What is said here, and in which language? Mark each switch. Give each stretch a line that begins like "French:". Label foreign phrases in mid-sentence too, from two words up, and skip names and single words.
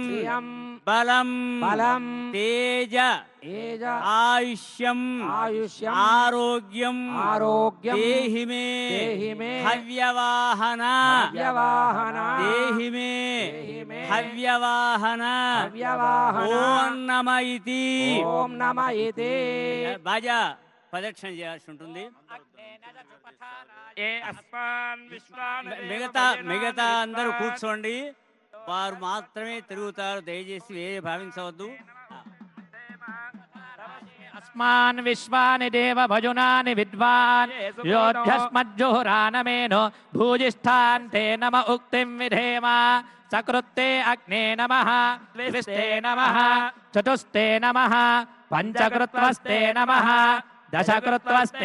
Sanskrit: बलं तेज आयुष्यं आरोग्यं देहि मे हव्यवाहन देहि मे हव्यवाहन ఓం నమ ఇతి
Telugu: బాజా ప్రదక్షిణ చేయాల్సి ఉంటుంది. మిగతా అందరూ కూర్చోండి, వారు మాత్రమే తిరుగుతారు, దయచేసి వేరే భావించవద్దు.
Sanskrit: अस्मान् विश्वानि देव भजुनानि विद्वान् योऽध्यस्मज्जुहुरानमेनो भूजिष्ठान्ते नम उक्तिं विधेम सकृत्ते अग्ने नमः द्विस्ते नमः चतुस्ते नमः पंचकृत्वस्ते नमः दशकृत्वस्ते